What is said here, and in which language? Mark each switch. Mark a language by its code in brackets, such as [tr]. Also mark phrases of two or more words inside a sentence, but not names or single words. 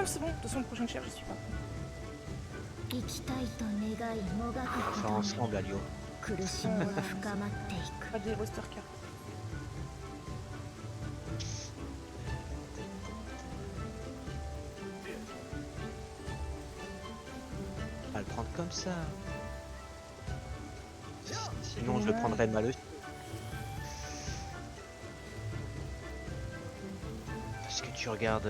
[fr] Non, c'est bon, de toute façon, le prochain chef, je suis pas. [ja] 生きたいと願いもがく [fr] On va [ja] こ [fr] faire [ja] とに [fr] ensemble, Alio. [ja] 苦しみは深まっていく。 [fr] Pas des [en] roster cards. [fr] Pas le prendre comme ça. Sinon, je le prendrais mal aussi. Parce que tu regardes.